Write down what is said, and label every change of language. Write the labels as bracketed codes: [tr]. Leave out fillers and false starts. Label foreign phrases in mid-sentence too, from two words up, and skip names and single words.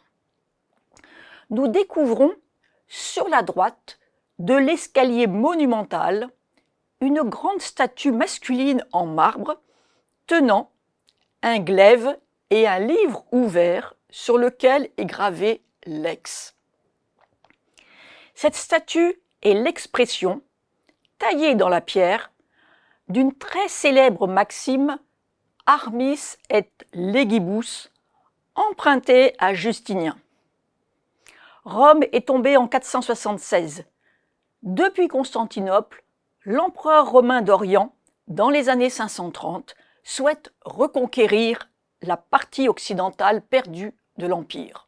[fr] Nous découvrons sur la droite de l'escalier monumental une grande statue masculine en marbre tenant un glaive et un livre ouvert sur lequel est gravé Lex. Cette statue est l'expression, taillée dans la pierre, d'une très célèbre maxime [la] Armis et legibus, [fr] empruntée à Justinien. Rome est tombée en 476. Depuis Constantinople, l'empereur romain d'Orient, dans les années 530, souhaite reconquérir la partie occidentale perdue de l'Empire.